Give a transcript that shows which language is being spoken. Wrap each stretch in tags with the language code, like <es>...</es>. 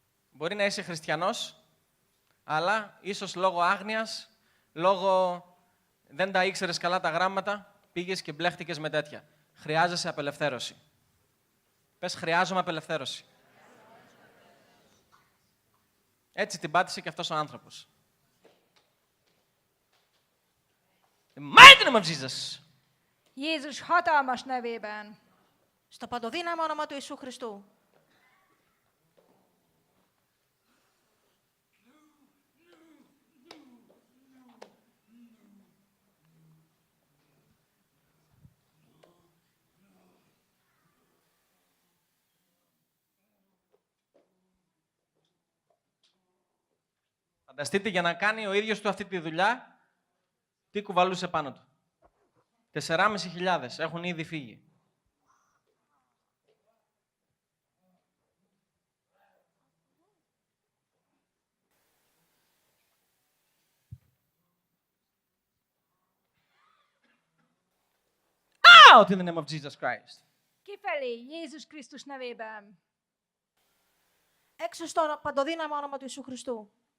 <el>Μπορεί να είσαι χριστιανός, αλλά ίσως λόγω άγνοιας, λόγω δεν τα ήξερες καλά τα γράμματα, πήγες και μπλέχτηκες με τέτοια. Χρειάζεσαι απελευθέρωση. Πες, χρειάζομαι απελευθέρωση. Έτσι την πάτησε και αυτός ο άνθρωπος.</el> <en>The mighty name of Jesus.</en> <hu>Jézus hatalmas nevében.</hu> <el>Στο παντοδύναμο όνομα του Ιησού Χριστού. Φανταστείτε για να κάνει ο ίδιος του αυτή τη δουλειά, τι κουβαλούσε πάνω του. 4.500 έχουν ήδη φύγει.</el> <en>Out in the name of Jesus Christ.</en> <hu>Kifelé, Jézus Krisztus nevében.</hu> <el>Έξω στο παντοδύναμο όνομα του Ιησού Χριστού.</el>